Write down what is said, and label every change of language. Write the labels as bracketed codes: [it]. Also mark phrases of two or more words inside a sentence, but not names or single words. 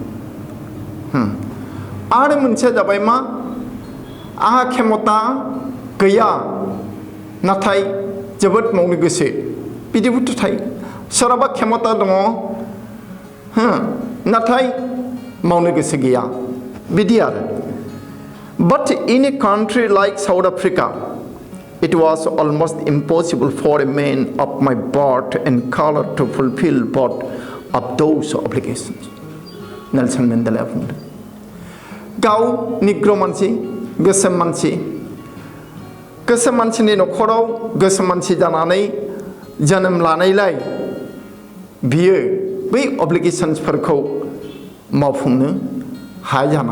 [brx] आरो मोनसेया जाबाय मा आहा क्षमता गैया नाथाय जोबोद मावनो गोसो बिदिबोथ' थायो सोरहाबा क्षमता दङ नाथाय मावनो गोसो गैया बिदि आरो [en] but in a country like South Africa it was almost impossible for a man of my birth and color to fulfill both of those obligations [brx] नेल्सन मेन्डेलाया बुंदों गाव निग्र मानसि गोसोम मानसिनि न'खराव गोसोम मानसि जानानै जोनोम लानायलाय बियो बै अब्लिगेशन्सफोरखौ मावफुंनो हाया